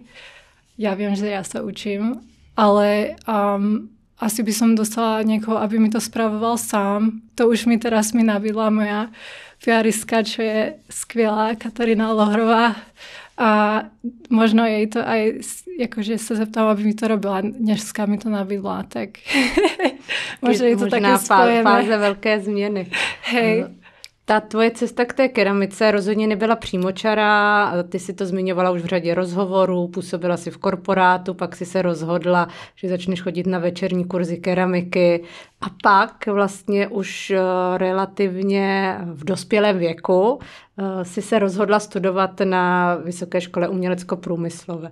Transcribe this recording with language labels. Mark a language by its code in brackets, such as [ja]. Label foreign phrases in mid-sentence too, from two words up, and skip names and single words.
[sk] Ja viem, že ja sa učím, ale asi by som dostala niekoho, aby mi to spravoval sám. To už mi teraz nabídla moja piaristka, čo je skvělá, Katarína Lohrová. A možno jej to aj, akože sa zeptám, aby mi to robila, dneska mi to nabídla, tak možno je to také spojené. [cs] Fáze velké změny. [sk] Hej. [cs] Ta tvoje cesta k té keramice rozhodně nebyla přímočará, ty si to zmiňovala už v řadě rozhovorů, působila si v korporátu, pak si se rozhodla, že začneš chodit na večerní kurzy keramiky a pak vlastně už relativně v dospělém věku si se rozhodla studovat na Vysoké škole umělecko-průmyslové.